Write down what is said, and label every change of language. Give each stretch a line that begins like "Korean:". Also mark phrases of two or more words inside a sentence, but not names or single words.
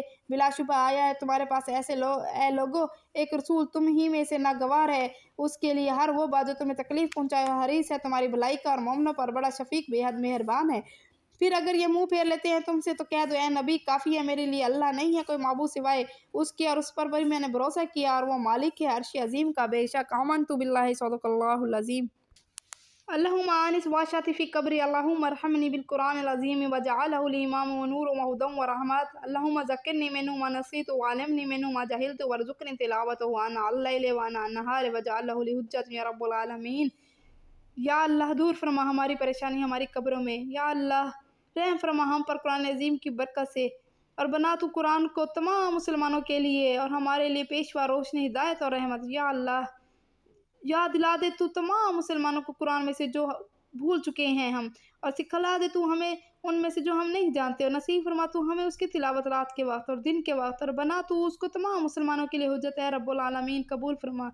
Hindi: बिलाशुबा आया है तुम्हारे पास ऐसे लोगों एक रसूल तुम ही में से नागवार है उसके लिए हर वो बात जो तुम्हें तकलीफ पहुंचाए, हरीस है तुम्हारी भलाई का और मोमनों पर बड़ा शफीक बेहद मेहरबान है। फिर अगर ये मुंह फेर लेते हैं तुमसे तो कह दो ए नबी काफ़ी है मेरे लिए, अल्लाह नहीं है कोई माबूद सिवाय उसके, और उस पर भी मैंने भरोसा किया और वो मालिक है अर्श अजीम का।
Arabic: بیشک آمنت بالله صدق الله العظيم. اللهم آنس وحشتي في قبري اللهم ارحمني بالقرآن العظيم واجعله لي إماما ونورا وهدى ورحمة اللهم ذكرني منه ما نسيت وعلمني منه ما جهلت وارزقني تلاوته آناء الليل وآناء النهار واجعله لي حجة يا رب العالمين.
Hindi: या अल्लाह दूर फरमा हमारी परेशानी हमारी कब्रों में, या अल्लाह रहम फरमा हम पर कुरान अज़ीम की बरकत से, और बना तू कुरान को तमाम मुसलमानों के लिए और हमारे लिए पेशवा रोशनी हिदायत और रहमत। या अल्लाह याद दिला दे तू तमाम मुसलमानों को कुरान में से जो भूल चुके हैं हम, और सिखला दे तू हमें उनमें से जो हम नहीं जानते, और नसीब फरमा तू हमें उसकी तिलावत रात के वक्त और दिन के वक्त, और बना तू उसको तमाम मुसलमानों के लिए हुज्जत है
Arabic: رب العالمين
Hindi: कबूल फरमा।